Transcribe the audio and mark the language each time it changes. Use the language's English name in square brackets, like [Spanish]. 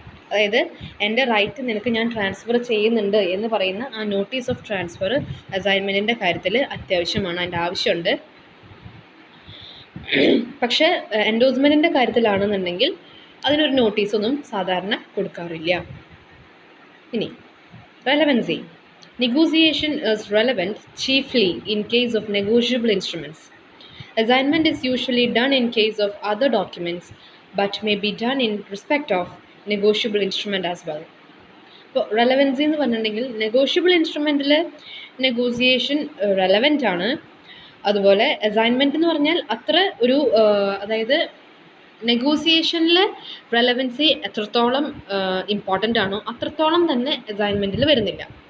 [Malayalam] അതായത് എൻ്റെ റൈറ്റ് നിനക്ക് ഞാൻ ട്രാൻസ്ഫർ ചെയ്യുന്നുണ്ട് എന്ന് പറയുന്ന ആ നോട്ടീസ് ഓഫ് ട്രാൻസ്ഫർ അസൈൻമെൻറ്റിൻ്റെ കാര്യത്തിൽ അത്യാവശ്യമാണ്, അതിൻ്റെ ആവശ്യമുണ്ട്. പക്ഷേ എൻഡോഴ്സ്മെൻറ്റിൻ്റെ കാര്യത്തിലാണെന്നുണ്ടെങ്കിൽ അതിനൊരു നോട്ടീസൊന്നും സാധാരണ കൊടുക്കാറില്ല. ഇനി relevancy. [English] Negotiation is relevant chiefly in case of negotiable instruments. Assignment is usually done in case of other documents but may be done in respect of negotiable instrument as well. [Malayalam] ഇപ്പോൾ റെലവൻസി എന്ന് പറഞ്ഞിട്ടുണ്ടെങ്കിൽ negotiable ഇൻസ്ട്രുമെൻറ്റിൽ negotiation relevant ആണ്. അതുപോലെ assignment എന്ന് പറഞ്ഞാൽ അത്ര ഒരു അതായത് നെഗോസിയേഷനിൽ റെലവൻസി എത്രത്തോളം ഇമ്പോർട്ടൻ്റ് ആണോ അത്രത്തോളം തന്നെ അസൈൻമെൻറ്റിൽ വരുന്നില്ല.